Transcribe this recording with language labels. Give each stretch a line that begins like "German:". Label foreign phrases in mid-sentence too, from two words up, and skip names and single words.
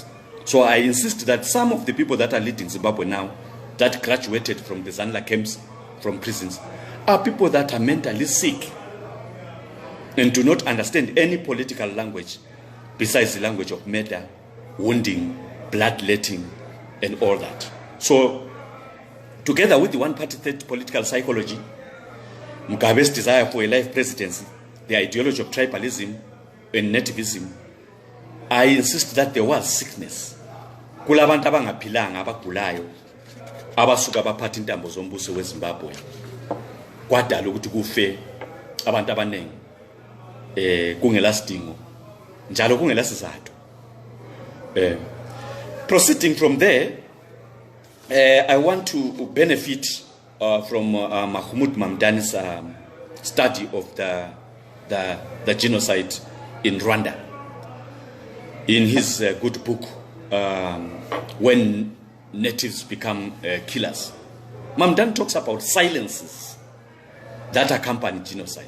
English: So I insist that some of the people that are leading Zimbabwe now, that graduated from the Zanla camps, from prisons, are people that are mentally sick and do not understand any political language besides the language of murder, wounding, bloodletting, and all that. So, together with the one-party political psychology, Mugabe's desire for a life presidency, the ideology of tribalism and nativism, I insist that there was sickness.
North Ndebele: Kulabantu abangaphilanga abagulayo abasuka baphatha intambo zombuso weZimbabwe kwadala ukuthi kufe abantu abaningi kungela sidingo njalo kungela sizathu
English: Proceeding from there, I want to benefit from Mahmoud Mamdani's study of the genocide in Rwanda. In his good book, When Natives Become Killers, Mamdan talks about silences that accompany genocide.